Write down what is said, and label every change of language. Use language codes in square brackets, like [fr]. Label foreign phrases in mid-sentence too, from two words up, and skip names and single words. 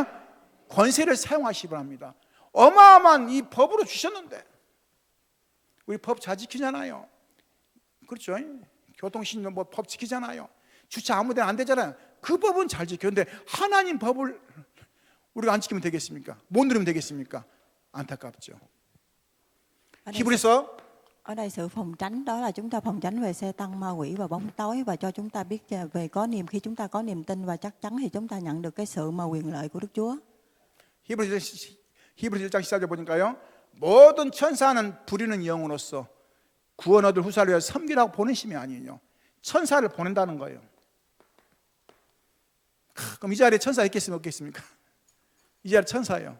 [ko] 권세를 사용하시기 바랍니다. 어마어마한 이 법으로 주셨는데 우리 법 잘 지키잖아요. 그렇죠? 교통신호 뭐 법 지키잖아요. 주차 아무 데나 안 되잖아요. 그 법은 잘 지켰는데 하나님 법을 우리가 안 지키면 되겠습니까? 못 누리면 되겠습니까? 안타깝죠. 히브리서 [vi] Ở đây sự phòng tránh đó là chúng ta phòng tránh về xe tăng, ma quỷ và bóng tối, và cho chúng ta biết về khi chúng ta có niềm tin và chắc chắn thì chúng ta nhận được cái sự mà quyền lợi của Đức Chúa. [ko] 히브리서 1장 14절 보니까요. 모든 천사는 부리는 영으로서 구원 얻을 후사를 위하여 섬기라고 보내심이 아니에요. 천사를 보낸다는 거예요. 그럼 이 자리에 천사 있겠습니까? 없겠습니까? 이 자리에 천사예요.